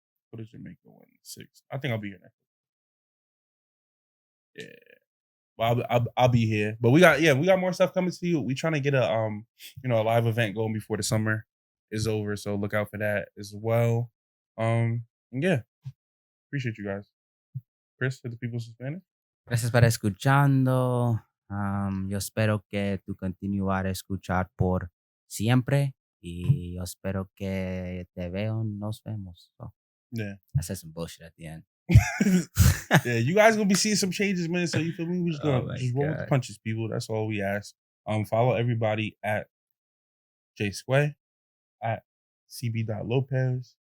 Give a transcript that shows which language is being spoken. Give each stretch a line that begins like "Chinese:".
English: What is Jamaica win? 6. I think I'll be here next. Yeah. Well, I'll be here. But we got more stuff coming to you. We trying to get a a live event going before the summer is over. So look out for that as well. And yeah, appreciate you guys. Chris, for the people in Spanish.
Spanish: Gracias por escuchando. Yo espero que tú continuar a escuchar por siempre. Y yo espero que te veo. Nos vemos.
English: So, Yeah. I said some bullshit at the end. Yeah, you guys gonna be seeing some changes, man. So you feel me? We just gonna Oh my just roll with the God. punches, people. That's all we ask. Follow everybody at J Square, at CB.Lopez.